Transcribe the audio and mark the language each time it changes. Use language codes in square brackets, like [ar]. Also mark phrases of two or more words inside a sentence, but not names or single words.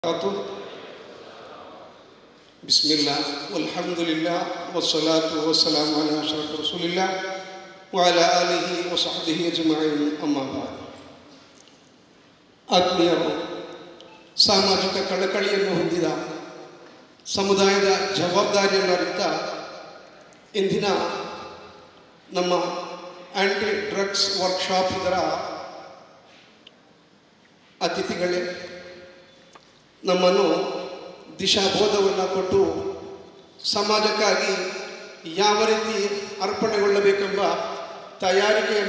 [ar] بسم الله والحمد لله والصلاة والسلام على أشرف رسول الله وعلى آله وصحبه أجمعين أما بعد. [kn] ಆತ್ಮೀಯರು, ಸಾಮಾಜಿಕ ಕಳಕಳಿಯನ್ನು ಹೊಂದಿದ ಸಮುದಾಯದ ಜವಾಬ್ದಾರಿಯನ್ನು ಅರಿತ ಇಂದಿನ ನಮ್ಮ [en] anti drugs workshop [kn] ಇದರ ಅತಿಥಿಗಳೇ, ನಮ್ಮನ್ನು ದಿಶಾಬೋಧವನ್ನು ಕೊಟ್ಟು ಸಮಾಜಕ್ಕಾಗಿ ಯಾವ ರೀತಿ ಅರ್ಪಣೆಗೊಳ್ಳಬೇಕೆಂಬ ತಯಾರಿಕೆಯನ್ನು